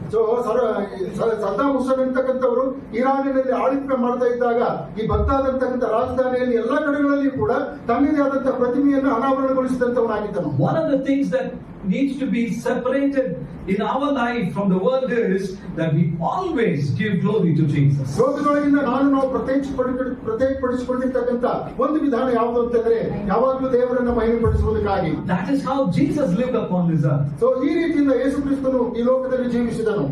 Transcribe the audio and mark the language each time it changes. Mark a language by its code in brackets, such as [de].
[kn] So Saddam Hussain ಅಂತಕ್ಕಂಥವರು ಇರಾನಿನಲ್ಲಿ ಆಳ್ವಿಕೆ ಮಾಡ್ತಾ ಇದ್ದಾಗ ಈ ಬಗ್ದಾದ್ ಅಂತಕ್ಕಂಥ ರಾಜಧಾನಿಯಲ್ಲಿ ಎಲ್ಲಾ ಕಡೆಗಳಲ್ಲಿ ಕೂಡ ತನ್ನದೇ ಆದಂತಹ ಪ್ರತಿಮೆಯನ್ನು ಅನಾವರಣಗೊಳಿಸಿದಂತವನಾಗಿದ್ದನು. [en] One of the things that needs to be separated in our life from the world is that we always give glory to Jesus. [kn] ಲೋಕದೊಳಗಿಂದ ನಾವು ಪ್ರತ್ಯೇಕಪಡಿಸಿಕೊಂಡಿರ್ತಕ್ಕಂಥ ಒಂದು ವಿಧಾನ ಯಾವುದು ಅಂತಂದ್ರೆ ಯಾವಾಗಲೂ ದೇವರನ್ನ ಮಹಿಮೆಪಡಿಸುವುದಕ್ಕಾಗಿ. [en] That is how Jesus lived upon this earth. [kn] So ಈ ರೀತಿಯಿಂದ ಯೇಸು ಕ್ರಿಸ್ತನು ಈ ಲೋಕದಲ್ಲಿ ಜೀವಿಸಿದನು.